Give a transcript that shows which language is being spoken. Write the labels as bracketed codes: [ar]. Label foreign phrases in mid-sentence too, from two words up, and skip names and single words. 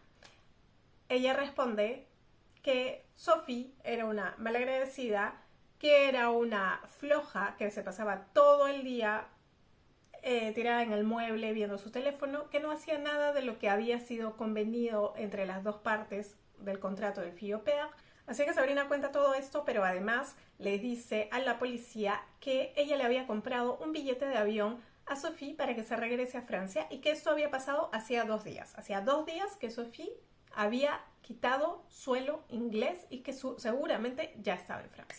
[es] Ella responde que Sophie era una malagradecida, que era una floja, que se pasaba todo el día tirada en el mueble viendo su teléfono, que no hacía nada de lo que había sido convenido entre las dos partes del contrato de [fr] fille au pair. [es] Así que Sabrina cuenta todo esto, pero además le dice a la policía que ella le había comprado un billete de avión a Sophie para que se regrese a Francia y que esto había pasado hacía 2 días. Hacía 2 días que Sophie había quitado suelo inglés y que seguramente ya estaba en Francia.